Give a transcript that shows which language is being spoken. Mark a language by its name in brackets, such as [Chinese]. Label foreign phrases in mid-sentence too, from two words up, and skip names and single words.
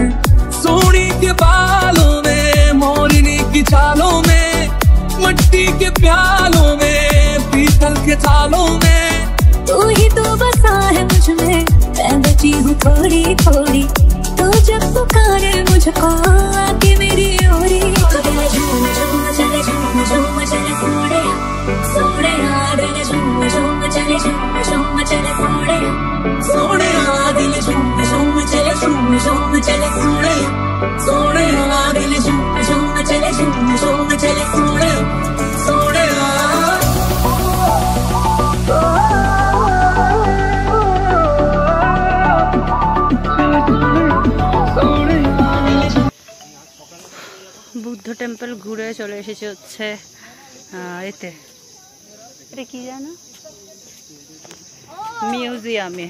[Hindi] सोनी के बालों में, मोरनी की चालों में, मट्टी के प्यालों में, पीतल के थालों में। तू ही तो बसा है मुझ में, मैं बची हूँ थोड़ी थोड़ी। तू जब पुकारे मुझको आके मेरी ओरी, तो दिल झूम झूम चले, झूम झूम चले सोड़े सोड़े, दिल झूम झूम चले, झूम झूम चले सोड़े सोड़े, दिल झूम झूम चले, झूम झूम चले सोड़े सोड़े, दिल झूम झूम चले, झूम झूम चले सोड़े सोड़े। [English] Buddha temple [Bangla] ঘুরে চলে এসেছে হচ্ছে এতে, এটা কি জানো, মিউজিয়ামে।